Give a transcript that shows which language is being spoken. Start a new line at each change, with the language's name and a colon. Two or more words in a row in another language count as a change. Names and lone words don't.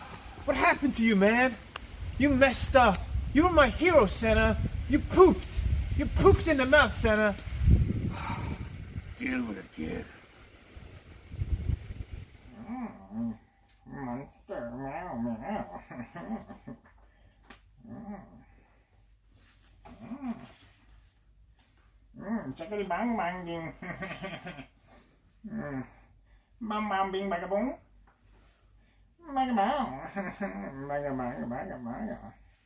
English: What happened to you, man? You messed up. You were my hero, Santa. You pooped. You pooped in the mouth, Santa. Deal with it, kid. Monster, meow, meow. Chickity bang bang ding. Bam bam bing bagabong. Bagabong. Bagabong.